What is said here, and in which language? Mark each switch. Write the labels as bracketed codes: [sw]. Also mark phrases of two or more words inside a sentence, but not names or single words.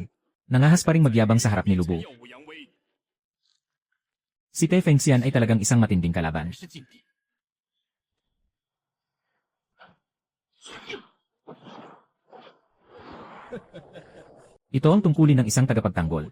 [tl] Nangahas pa ring magyabang sa harap ni Lubu. [zh] 耀武扬威， [tl] Si Te Fengxian ay talagang isang matinding kalaban. [zh] 是劲敌。 [tl] Ito ang tungkulin ng isang tagapagtanggol.